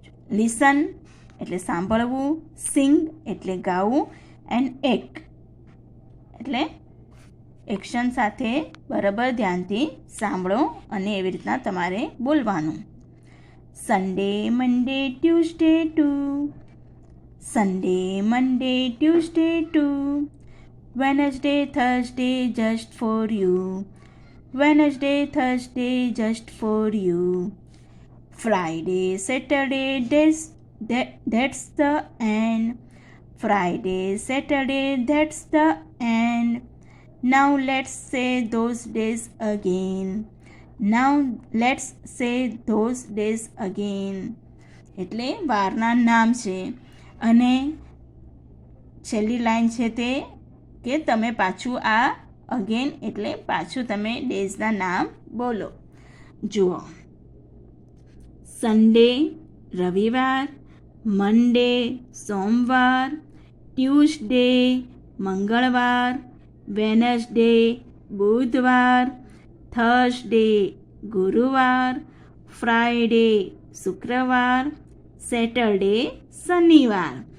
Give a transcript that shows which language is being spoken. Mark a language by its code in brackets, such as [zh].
[gu] Listen એટલે સાંભળવું, સિંગ એટલે ગાવું, એન્ડ એક્ટ એટલે એક્શન સાથે બરાબર ધ્યાનથી સાંભળો અને એવી રીતના તમારે બોલવાનું. [en] Sunday, Monday, Tuesday too. Sunday, Monday, Tuesday too. Wednesday, Thursday just for you. Wednesday, Thursday just for you. Friday, Saturday, that's the end. Friday, Saturday, that's the end. Now let's say those days again. Now let's say those days again. [gu] એટલે વારના નામ છે અને છેલ્લી line છે તે કે તમે પાછું આ અગેન એટલે પાછું તમે ડેઝના નામ બોલો. જુઓ, સન્ડે રવિવાર, મંડે સોમવાર, ટ્યુઝડે મંગળવાર, વેનસડે બુધવાર, થર્સડે ગુરુવાર, ફ્રાઈડે શુક્રવાર, સેટરડે શનિવાર.